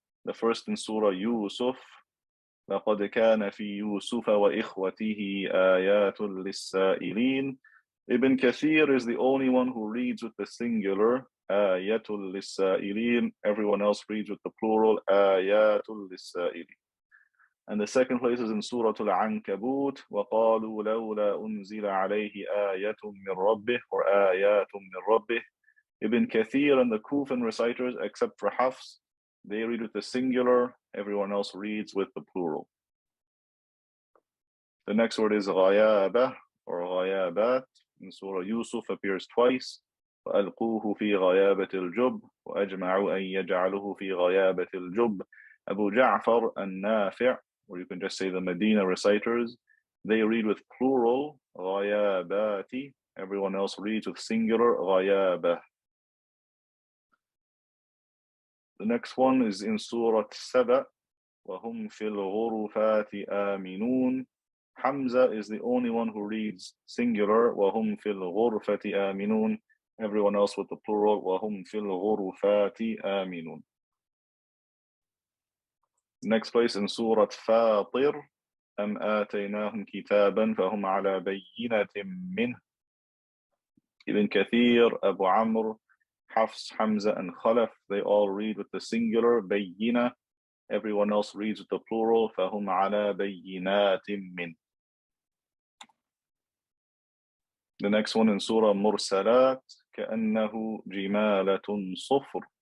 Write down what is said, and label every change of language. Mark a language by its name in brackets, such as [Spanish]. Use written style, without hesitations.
[English] The first in Surah Yusuf, [Arabic] لَقَدْ كَانَ فِي يُوسُفَ وَإِخْوَتِهِ آيَاتٌ لِلسَّائِلِينَ. [English] Ibn Kathir is the only one who reads with the singular, ayatul lis-sa'ilin. Everyone else reads with the plural, ayatul lis-sa'ilin. And the second place is in Surah Al-Ankabut, [Arabic] وَقَالُوا لَوْلَا أُنزِلَ عَلَيْهِ آيَةٌ مِّن رَبِّهِ or آيَاتٌ مِّن رَبِّهِ. [English] Ibn Kathir and the Kufan reciters, except for Hafs, they read with the singular. Everyone else reads with the plural. The next word is غَيَابَةٌ or غَيَابَات. In Surah Yusuf appears twice. [Arabic] وَأَلْقُوهُ فِي غَيَابَةِ الْجُبِّ وَأَجْمَعُوا أَن يَجْعَلُوهُ فِي غَيَابَةِ الْجُبِّ. [English] Abu Ja'far and Nafi', or you can just say the Medina reciters, they read with plural, غَيَابَاتِ. Everyone else reads with singular, غَيَابَةِ. The next one is in Surah Saba, [Arabic] وَهُمْ فِي الْغُرُفَاتِ آمِنُونَ. [English] Hamza is the only one who reads singular, [Arabic] وَهُمْ فِي الْغُرْفَةِ آمِنُونَ. [English] Everyone else with the plural, [Arabic] وَهُمْ فِي الْغُرُفَاتِ آمِنُونَ. [English] Next place in Surah Fatir, [Arabic] أَمْ آتَيْنَاهُمْ كِتَابًا فَهُمْ عَلَى بَيِّنَةٍ مِّنْهُ. [English] Ibn Kathir, Abu Amr, Hafs, Hamza, and Khalaf, they all read with the singular, بَيِّنَةٍ. Everyone else reads with the plural, [Arabic] فَهُمْ عَلَى بَيِّنَاتٍ مِّنْهُ. [English] The next one in Surah Mursalat, [Arabic] كَأَنَّهُ جِمَالَةٌ صُفْرٌ.